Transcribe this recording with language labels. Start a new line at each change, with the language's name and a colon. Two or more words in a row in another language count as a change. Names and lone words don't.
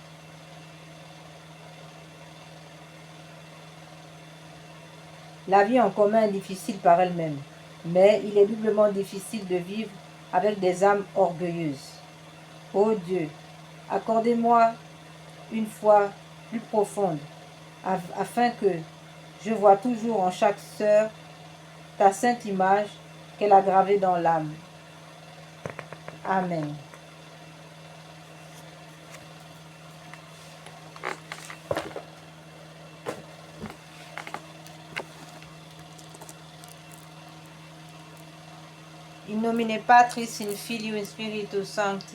French: La vie en commun est difficile par elle-même, mais il est doublement difficile de vivre avec des âmes orgueilleuses. Ô Dieu, accordez-moi une foi plus profonde, afin que je vois toujours en chaque sœur ta sainte image qu'elle a gravée dans l'âme. Amen.
Latin: In nomine Patris, in Filio, in Spiritus Sancti.